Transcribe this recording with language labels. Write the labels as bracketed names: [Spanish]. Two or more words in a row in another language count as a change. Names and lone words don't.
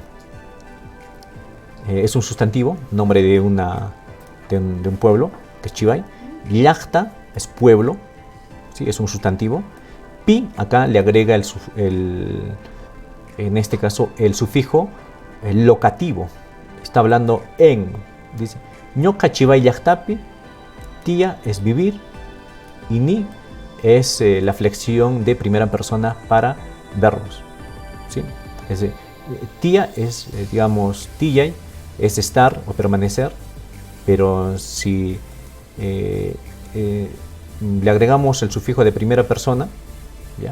[Spanish] Es un sustantivo, nombre de un pueblo, que es Chivay. Llacta es pueblo, ¿sí? Es un sustantivo. Pi, acá le agrega en este caso el sufijo locativo. Está hablando en. Dice, [Quechua] ñoca Chivay llactapi, [Spanish] tía es vivir, y ni es la flexión de primera persona para verbos, ¿sí? Tía es, digamos, tiyay, es estar o permanecer, pero si le agregamos el sufijo de primera persona, ¿ya?